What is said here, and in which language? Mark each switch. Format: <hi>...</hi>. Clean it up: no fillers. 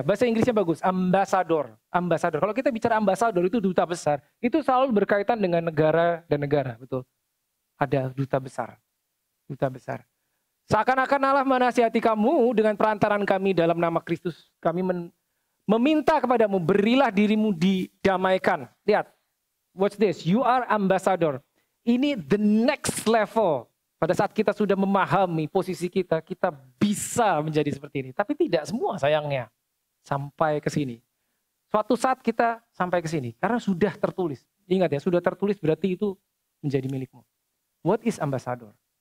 <id>Bahasa Inggrisnya bagus, ambassador. Ambassador. Kalau kita bicara ambassador itu duta besar, itu selalu berkaitan dengan negara dan negara, betul. Ada duta besar. Duta besar. Seakan-akan Allah menasihati kamu dengan perantaran kami dalam nama Kristus. Kami meminta kepadamu, berilah dirimu didamaikan. Lihat,</id> <en>watch this, you are ambassador.</en> <id>Ini</id> <en>the next level.</en> <id>Pada saat kita sudah memahami posisi kita, kita bisa menjadi seperti ini. Tapi tidak semua sayangnya sampai ke sini. Suatu saat kita sampai ke sini, karena sudah tertulis. Ingat ya, sudah tertulis berarti itu menjadi milikmu.</id> <en>What is ambassador?</en>